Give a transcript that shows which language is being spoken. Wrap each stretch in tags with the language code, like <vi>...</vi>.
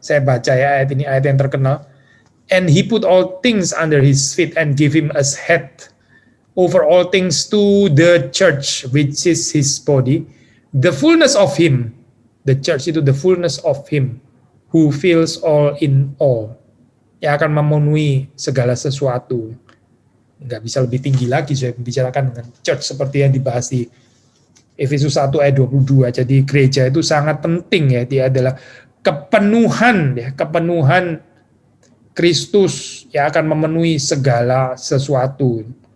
<id>Saya baca ya ayat ini, ayat yang terkenal.</id> <en>And he put all things under his feet and gave him as head over all things to the church, which is his body, the fullness of him. The church itu the fullness of him who fills all in all.</en> <id>Yang akan memenuhi segala sesuatu. Nggak bisa lebih tinggi lagi saya membicarakan dengan church seperti yang dibahas di Efesus 1 ayat 22. Jadi gereja itu sangat penting ya, dia adalah kepenuhan Kristus yang akan memenuhi segala sesuatu.</id>